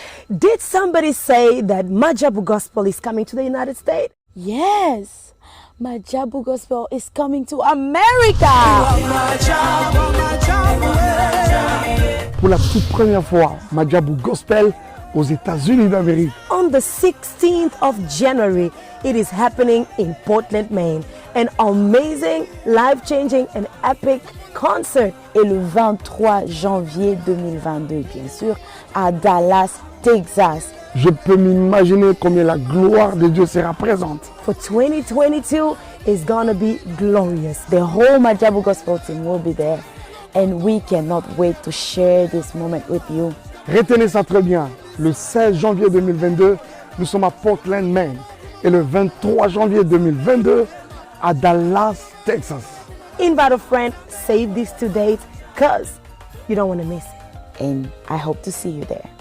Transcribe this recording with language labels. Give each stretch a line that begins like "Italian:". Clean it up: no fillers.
English: Did somebody say that Majabu Gospel is coming to the United States? Yes, Majabu Gospel is coming to America.
French: Pour la toute première fois, Majabu Gospel aux États-Unis d'Amérique.
English: On the 16th of January, it is happening in Portland, Maine. An amazing, life-changing and epic concert.
French: Et le 23 janvier 2022, bien sûr, à Dallas, Texas. Je peux m'imaginer combien la gloire de Dieu sera présente.
English: For 2022, it's gonna be glorious. The whole Majabu Gospel team will be there. And we cannot wait to share this moment with you.
French: Retenez ça très bien. Le 16 janvier 2022, nous sommes à Portland, Maine. Et le 23 janvier 2022, à Dallas, Texas.
English: Invite a friend, save these two dates, cause you don't want to miss it. And I hope to see you there.